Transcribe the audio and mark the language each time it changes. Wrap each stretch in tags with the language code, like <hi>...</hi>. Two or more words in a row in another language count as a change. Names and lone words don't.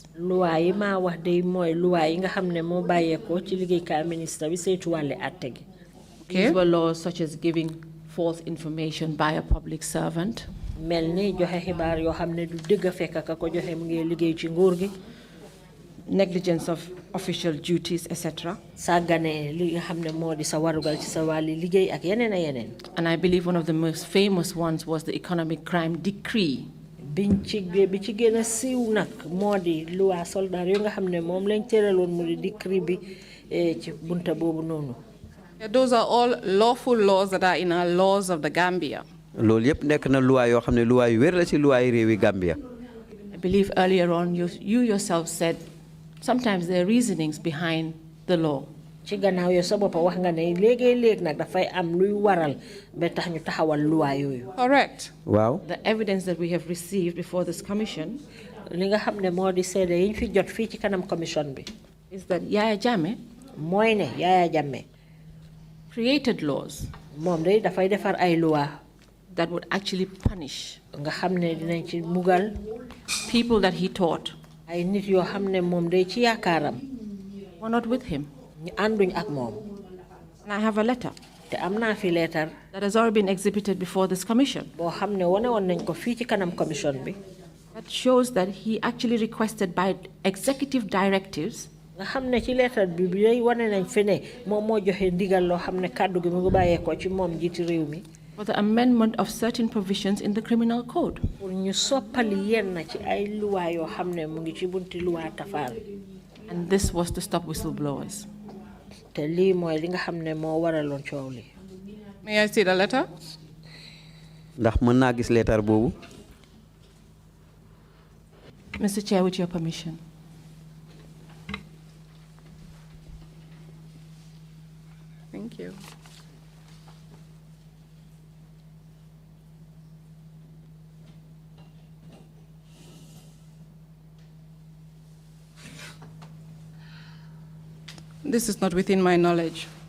<wo>Loi yi ma wax day mooy loi yi nga xam ne moo bàyyeekoo ci liggéeykaay ministre bi saytu wàlli àtte gi.</wo> <en>These were laws such as giving false information by a public servant.</en> <wo>mel ni joxe xibaar yoo xam ne du dëgg fekk ka ko joxe mu ngi liggéey ci nguur gi.</wo> <en>Negligence of official duties, etc.</en> <wo>sàggane li nga xam ne moo di sa warugal ci sa wàlli liggéey ak yeneen ak yeneen.</wo> <en>And I believe one of the most famous ones was the economic crime decree.</en> <wo>bi ci gën a siiw nag moo di loi soldat yoo nga xam ne moom lañ tëraloon mu di decree bi ci bunta boobu noonu.</wo> <en>Those are all lawful laws that are in our laws of the Gambia.</en> <wo>loolu yëpp nekk na loi yoo xam ne loi yu wér la ci loi yi réewi Gambia.</wo> <en>I believe earlier on you yourself said sometimes there are reasonings behind the law.</en> <wo>ci gannaaw yow sa bopp wax nga ne léegi-léeg nag dafay am luy waral ba tax ñu taxawal loi yooyu.</wo> <en>Correct.</en> <wo>waaw.</wo> <en>The evidence that we have received before this commission</en> <wo>li nga xam ne moo di seede yiñ fi jot fii ci kanam commission bi.</wo> <en>is that Yaya Jammeh</en> <wo>mooy ne Yaya Jammeh</wo> <en>created laws</en> <wo>moom day dafay defar ay loi</wo> <en>that would actually punish</en> <wo>nga xam ne dinañ ci mugal</wo> <en>people that he taught</en> <wo>ay nit yoo xam ne moom day ci yaakaaram</wo> <en>were not with him.</en> <wo>ñu ànduñ ak moom.</wo> <en>And I have a letter</en> <wo>te am naa fi leetar</wo> <en>that has already been exhibited before this commission</en> <wo>boo xam ne wane woon nañ ko fii ci kanam commission bi.</wo> <en>that shows that he actually requested by executive directives</en> <wo>nga xam ne ci leetar bi day wane nañ fi ne moom moo joxe ndigal loo xam ne kàddu gi mu ngi bàyyeekoo ci moom jiiti réew mi.</wo> <en>for the amendment of certain provisions in the criminal code.</en> <wo>pour ñu soppali yenn ci ay luwaa yoo xam ne mu ngi ci bunti luwaa tafaar.</wo> <en>And this was to stop whistleblowers.</en> <wo>te lii mooy li nga xam ne moo waraloon coow li.</wo> <en>May I see the letter?</en> <wo>ndax mën naa gis leetar boobu.</wo> <en>Mr. Chair, with your permission. Thank you. This is not within my knowledge.</en>